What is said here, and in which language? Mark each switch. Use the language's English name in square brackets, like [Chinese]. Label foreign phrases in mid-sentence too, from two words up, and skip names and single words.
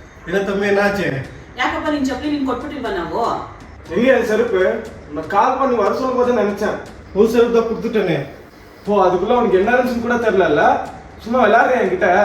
[Tamil] என்ன தம்பி என்னாச்சு? [Kannada] ಯಾಕಪ್ಪ ನಿನ್ ಚಪ್ಪಲಿ ನಿನ್ ಕೊಟ್ಬಿಟ್ಟಿಲ್ವಾ ನಾವು? [Tamil] எங்க செருப்பு? நான் கால் பண்ணி வர சொல்லும் போது நினைச்சேன் ஒரு செருப்பு தான் கொடுத்துட்டேனே. ஓ அதுக்குள்ள உனக்கு என்ன இருந்துச்சுன்னு கூட தெரியல. சும்மா விளையாடுறேன் என்கிட்ட.